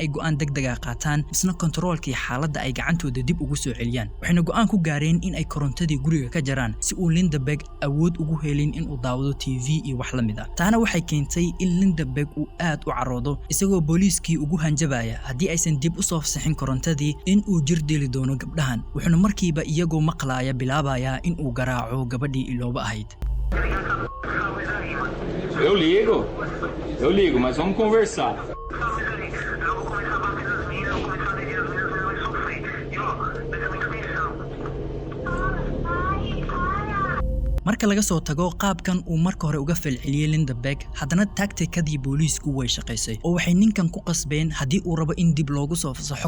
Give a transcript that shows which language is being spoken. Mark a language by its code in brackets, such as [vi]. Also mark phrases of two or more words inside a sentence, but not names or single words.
[so] ay go'aan degdeg ah qaataan misna kontaroolkii xaaladda ay gacantooda dib ugu soo celiyaan waxayna go'aan ku gaareen in ay korontadii guriga ka jaraan si uu Lindbergh awood ugu helin in uu daawado TV iyo wax la mid ah taana waxay keentay in Lindbergh uu aad u caroodo isagoo booliiskii ugu hanjabaya haddii aysan dib u soo fasaxin korontadii in uu jir dili doono gabdhahan wuxuuna markiiba iyagoo maqlaaya bilaabaya in uu garaaco gabadhii Ilobo ahayd [pt] Eu ligo, mas vamos conversar. [so] marka laga soo tago qaabkan uu marka hore uga falceliyay Lindbergh haddana tacticadii booliisku way shaqaysay oo waxay ninkan ku qasbeen haddii uu rabo in dib loogu soo fasaxo